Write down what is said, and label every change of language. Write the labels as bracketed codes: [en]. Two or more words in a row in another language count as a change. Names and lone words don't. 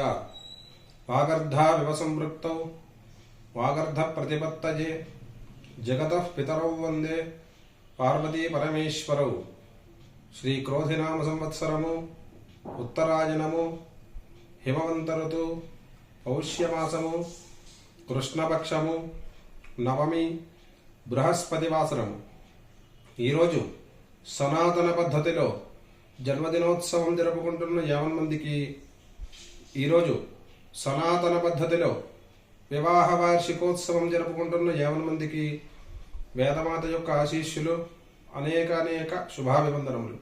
[sa] वागर्धाविव संवृक्तौ वागर्धप्रतिपत्तये जगतः पितरौ वन्दे पार्वती परमेश्वरौ। [te] శ్రీక్రోధినామ సంవత్సరము ఉత్తరాయణము హిమవంతఋతు పౌష్యమాసము కృష్ణపక్షము నవమి బృహస్పతివాసరము। ఈరోజు సనాతన పద్ధతిలో జన్మదినోత్సవం జరుపుకుంటున్న 50 మందికి, ఈరోజు సనాతన పద్ధతిలో వివాహ వార్షికోత్సవం జరుపుకుంటున్న 50 మందికి వేదమాత యొక్క ఆశీస్సులు, అనేక శుభాభివందనములు।